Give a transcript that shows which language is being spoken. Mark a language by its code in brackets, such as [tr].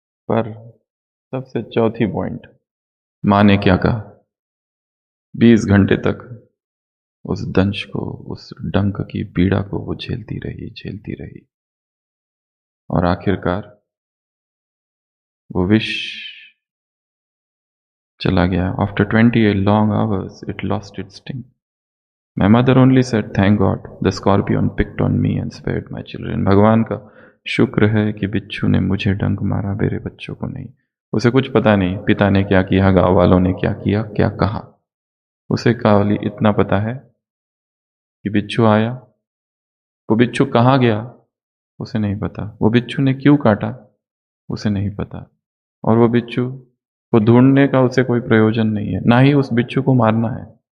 [hi] पर सबसे चौथी पॉइंट, माँ ने क्या कहा? 20 घंटे तक उस दंश को, उस डंक की पीड़ा को वो झेलती रही, झेलती रही। और आखिरकार वो विष चला गया। [en] After 28 long hours it lost its sting. My mother only said, thank God, the scorpion picked on me and spared my children. [hi] भगवान का शुक्र है कि बिच्छू ने मुझे डंक मारा, मेरे बच्चों को नहीं। उसे कुछ पता नहीं पिता ने क्या किया, गांव वालों ने क्या किया, क्या कहा। उसे केवल इतना पता है कि बिच्छू आया। वो बिच्छू कहाँ गया उसे नहीं पता, वो बिच्छू ने क्यों काटा उसे नहीं पता, और वो बिच्छू को ढूंढने का उसे कोई प्रयोजन नहीं है, ना ही उस बिच्छू को मारना है।